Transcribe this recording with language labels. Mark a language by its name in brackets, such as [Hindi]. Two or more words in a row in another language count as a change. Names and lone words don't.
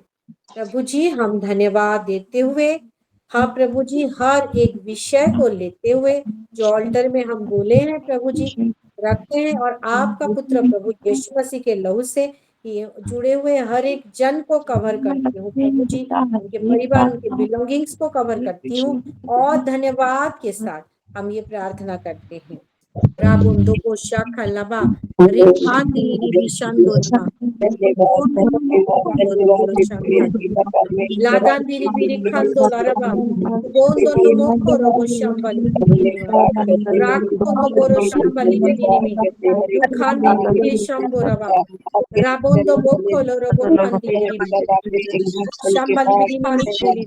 [Hindi] प्रभु जी हम धन्यवाद देते हुए, हाँ प्रभु जी, हर एक विषय को लेते हुए जो ऑल्टर में हम बोले हैं प्रभु जी रखते हैं, और आपका पुत्र प्रभु यीशु मसीह के लहू से ये जुड़े हुए हर एक जन को कवर करती हूँ प्रभु जी, उनके परिवार, उनके बिलोंगिंग्स को कवर करती हूँ। और धन्यवाद के साथ हम ये प्रार्थना करते हैं। राबुंदो को शाखा लबा रेखाती रिबिशांदो रबा Ladan diri biri kando laraba. Bondo no moko robo shambali biri. Rakondo boro shambali biri. Yukhandi biri shamboraba. Rabondo boko robo khandi biri. Shambali biri khandi biri.